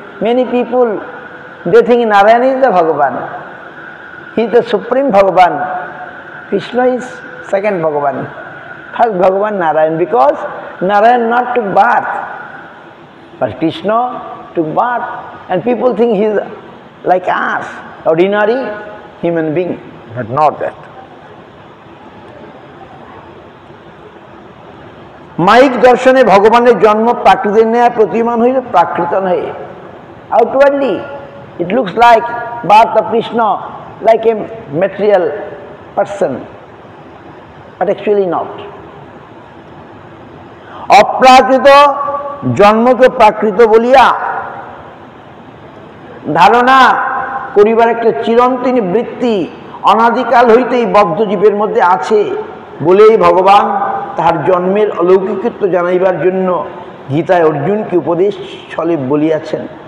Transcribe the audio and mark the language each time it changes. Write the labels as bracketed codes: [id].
[en] Many people they think Narayan is the Bhagavan, he is the supreme Bhagavan, Krishna is second Bhagavan, first Bhagavan Narayan, because Narayan not took birth but Krishna took birth, and people think he is like us, ordinary human being, but not that. [bn] Mic দর্শনে ভগবানের জন্ম প্রাকৃতের ন্যায় প্রতিমান হইল প্রাকৃত নহে। [en] Outwardly it looks like birth of Krishna, like a material person, but actually not. [bn] অপ্রাকৃত জন্মকে প্রাকৃত বলিয়া ধারণা করিবার একটা চিরন্তনী বৃত্তি অনাদিকাল হইতেই বদ্ধ জীবের মধ্যে আছে বলেই ভগবান তাহার জন্মের অলৌকিকত্ব জানাইবার জন্য গীতায় অর্জুনকে উপদেশ ছলে বলিয়াছেন।